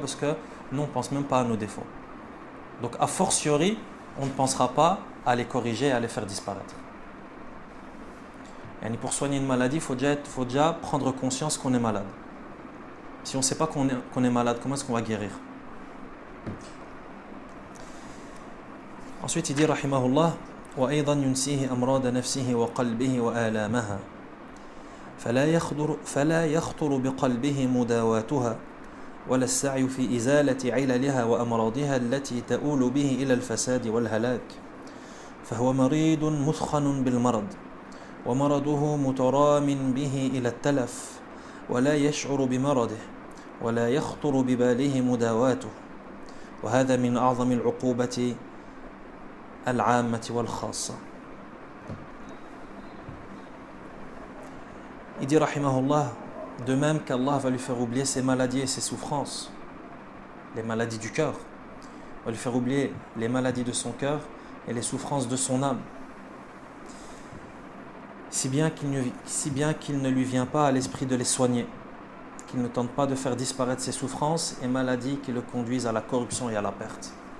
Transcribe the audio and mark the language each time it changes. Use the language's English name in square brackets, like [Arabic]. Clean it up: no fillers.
[French] Parce que nous, on ne pense même pas à nos défauts. Donc, a fortiori, on ne pensera pas à les corriger et à les faire disparaître. Et pour soigner une maladie, il faut déjà prendre conscience qu'on est malade. Si on ne sait pas qu'on est malade, comment est-ce qu'on va guérir? Ensuite, il dit, [Arabic] rahimahullah, وأيضا ينسيه أمراض نفسه وقلبه وآلامها فلا يخطر بقلبه مداواتها ولا السعي في إزالة عللها وأمراضها التي تؤول به إلى الفساد والهلاك فهو مريض مثخن بالمرض ومرضه مترام به إلى التلف ولا يشعر بمرضه ولا يخطر بباله مداواته وهذا من أعظم العقوبة العامة والخاصة. [French] Il dit rahimahullah, de même qu'Allah va lui faire oublier ses maladies et ses souffrances, les maladies du cœur, va lui faire oublier les maladies de son cœur et les souffrances de son âme, si bien qu'il ne lui vient pas à l'esprit de les soigner, qu'il ne tente pas de faire disparaître ses souffrances et maladies qui le conduisent à la corruption et à la perte.